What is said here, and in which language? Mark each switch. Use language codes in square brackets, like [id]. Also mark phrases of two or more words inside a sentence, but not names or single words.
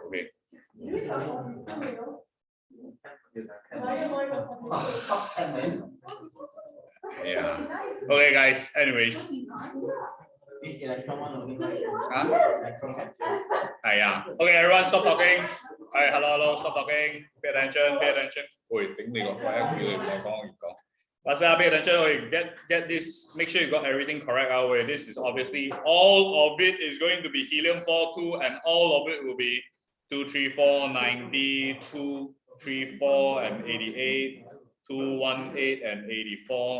[en] Okay. Yeah. Okay, guys. Anyways. This electron one only. Yeah. Okay, everyone, stop talking. Hello, stop talking. Pay attention. Oi, [yue] 頂你個肺，叫你唔好講，我講。 [en] Last pay attention. Okay, get this. Make sure you got everything correct. Our this is obviously all of it is going to be helium 42, and all of it will be 234, 90, 234, and 88, 218, and 84.